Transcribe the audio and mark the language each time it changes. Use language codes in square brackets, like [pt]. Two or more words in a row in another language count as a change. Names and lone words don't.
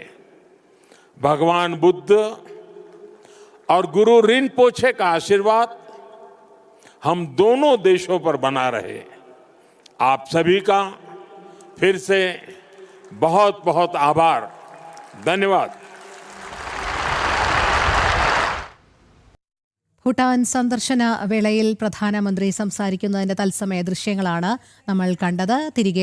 [hi] भगवान बुद्ध और गुरु रिनपोछे का आशीर्वाद हम दोनों देशों पर बना रहे। आप सभी का फिर से बहुत बहुत आभार, धन्यवाद। [ml] ഭൂട്ടാൻ സന്ദർശന വേളയിൽ പ്രധാനമന്ത്രി സംസാരിക്കുന്നതിന്റെ തത്സമയ ദൃശ്യങ്ങളാണ് നമ്മൾ കണ്ടത്. തിരികെ